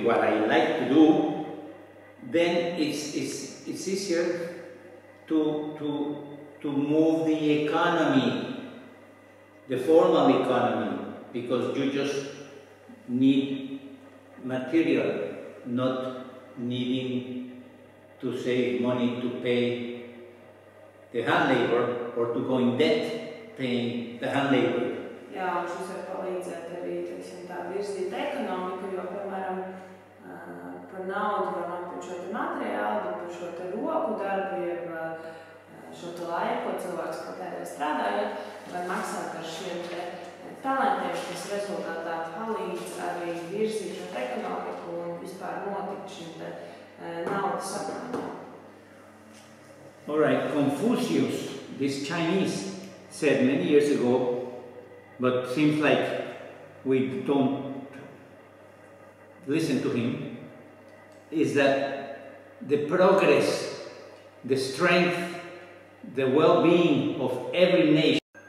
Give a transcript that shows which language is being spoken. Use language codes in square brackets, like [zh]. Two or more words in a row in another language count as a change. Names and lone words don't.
[en] what I like to do, then it's easier to move the economy, the formal economy, because you just need material, not needing to save money to pay the hand labor or to go in debt paying the hand labor. [lv] Jā, un šis var palīdzēt arī, teiksim, tā virzīt ekonomiku, jo, piemēram, par naudu var nopirkt šo te materiālu, bet par šo te roku darbu, jeb šo te laiku, ko cilvēks patērē strādājot, var maksāt par šiem te talentiem, kas rezultātā palīdz arī virzīt šo te ekonomiku un vispār notikt šim te naudas apmaiņām. [en] All right, Confucius, this Chinese, said many years ago, but seems like we don't listen to him, is that the progress, the strength, the well-being of every nation.